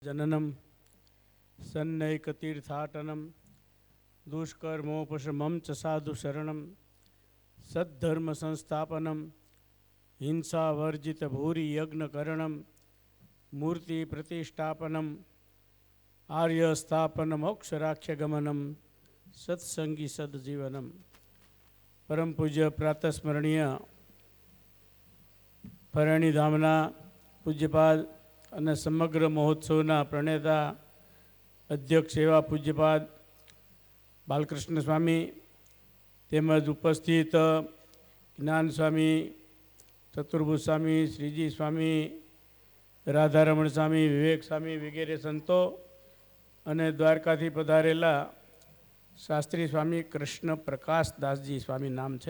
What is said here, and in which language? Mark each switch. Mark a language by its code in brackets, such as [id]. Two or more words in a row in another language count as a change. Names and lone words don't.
[sa] जननम सन्नैकतीर्थाटनम दुष्कर्मोपशमं च साधु शरणम सद्धर्म संस्थापनम हिंसावर्जित भूरि यज्ञकरणम मूर्ति प्रतिष्ठापनम आर्य स्थापन मोक्षराख्यगमनम सत्संगी सदजीवनम। [gu] પરમ પૂજ્ય પ્રાતસ્મરણીય ફરેણી ધામના પૂજ્યપાદ અને સમગ્ર મહોત્સવના પ્રણેતા અધ્યક્ષ એવા પૂજ્યપાદ બાલકૃષ્ણ સ્વામી તેમજ ઉપસ્થિત જ્ઞાન સ્વામી, ચતુર્ભુજ સ્વામી, શ્રીજી સ્વામી, રાધારમણ સ્વામી, વિવેક સ્વામી વગેરે સંતો અને દ્વારકાથી પધારેલા શાસ્ત્રી સ્વામી કૃષ્ણ પ્રકાશ દાસજી સ્વામી નામ છે.